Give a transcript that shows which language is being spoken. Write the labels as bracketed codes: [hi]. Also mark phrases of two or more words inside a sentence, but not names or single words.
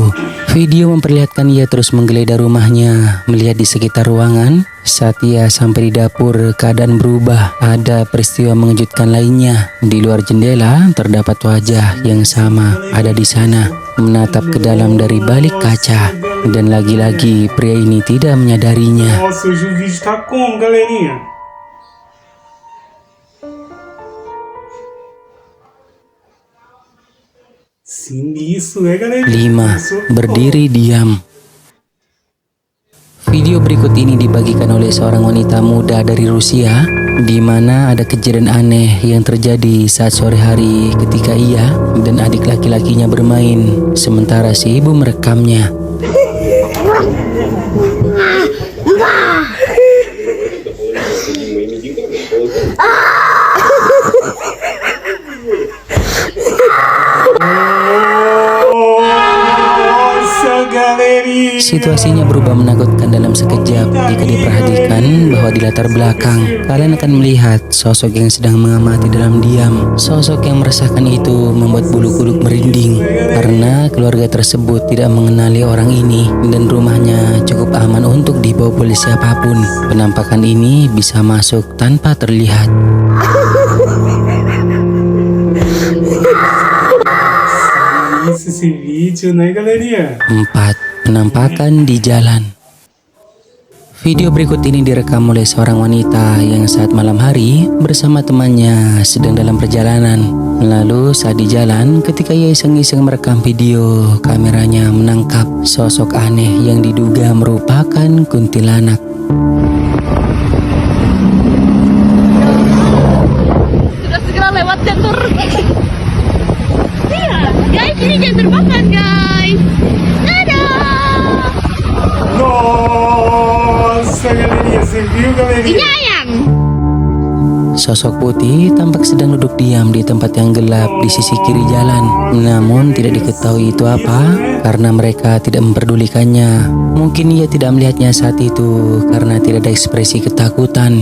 [id] Video memperlihatkan ia terus menggeledah rumahnya, melihat di sekitar ruangan. Saat ia sampai di dapur, keadaan berubah. Ada peristiwa mengejutkan lainnya. Di luar jendela terdapat wajah yang sama ada di sana, menatap ke dalam dari balik kaca. Dan lagi-lagi pria ini tidak menyadarinya. [pt] Nossa, hoje o vídeo tá como, galerinha? Sinistro, ya, galerinha? [id] 5. Berdiri diam. Video berikut ini dibagikan oleh seorang wanita muda dari Rusia, di mana ada kejadian aneh yang terjadi saat sore hari ketika ia dan adik laki-lakinya bermain, sementara si ibu merekamnya. [pt] Nossa, galerinha. [id] Situasinya berubah menakutkan dalam sekejap jika diperhatikan bahwa di latar belakang kalian akan melihat sosok yang sedang mengamati dalam diam. Sosok yang meresahkan itu membuat bulu kuduk merinding karena keluarga tersebut tidak mengenali orang ini dan rumahnya cukup aman untuk dibawa oleh siapapun. Penampakan ini bisa masuk tanpa terlihat. [pt] Esse vídeo, né, galerinha? [id] 4. Penampakan di jalan. Video berikut ini direkam oleh seorang wanita yang saat malam hari bersama temannya sedang dalam perjalanan. Lalu saat di jalan, ketika ia iseng-iseng merekam video, kameranya menangkap sosok aneh yang diduga merupakan kuntilanak. Sudah segera lewat jalur. Iya, guys, ini jangan terbakar, guys. Dadah. [pt] Nossa, galerinha, você viu, galerinha? [id] Ini ayam. Sosok putih tampak sedang duduk diam di tempat yang gelap di sisi kiri jalan. Namun tidak diketahui itu apa karena mereka tidak memperdulikannya. Mungkin ia tidak melihatnya saat itu karena tidak ada ekspresi ketakutan.